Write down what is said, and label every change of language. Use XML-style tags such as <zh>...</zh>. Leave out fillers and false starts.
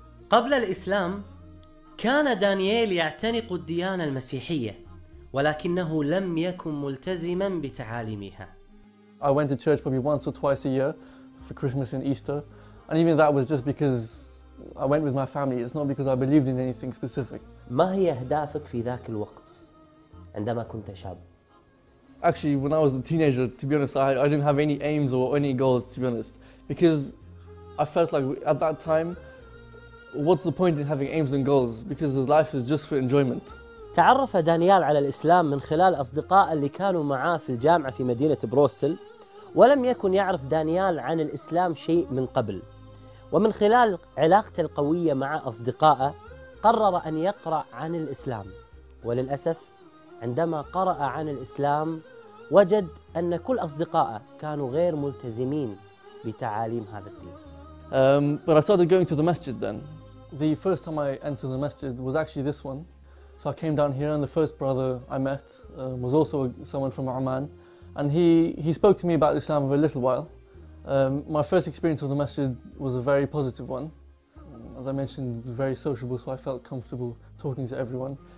<ar>قبل الإسلام كان دانيال يعتنق الديانة المسيحية، ولكنه لم يكن ملتزما بتعاليمها.</ar> <en>I went to church probably once or twice a year for Christmas and Easter, and even that was just because I went with my family. It's not because I believed in anything specific.</en> <ar>ما هي أهدافك في ذاك الوقت عندما كنت شاب؟</ar> <en>Actually, when I was a teenager, to be honest, I didn't have any aims or any goals, to be honest, because I felt like at that time, what's the point in having aims and goals? Because life is just for enjoyment.</en> <ar>تعرف دانيال على الإسلام من خلال أصدقاء اللي كانوا معاه في الجامعة في مدينة بروستل، ولم يكن يعرف دانيال عن الإسلام شيء من قبل. ومن خلال علاقته القوية مع أصدقائه قرر أن يقرأ عن الإسلام، وللأسف عندما قرأ عن الإسلام وجد أن كل أصدقائه كانوا غير ملتزمين بتعاليم هذا الدين.</ar> <en>But I started going to the masjid then. The first time I entered the masjid was actually this one. So I came down here and the first brother I met was also someone from Oman, and he spoke to me about Islam for a little while. My first experience of the masjid was a very positive one. As I mentioned, very sociable, so I felt comfortable talking to everyone.</en>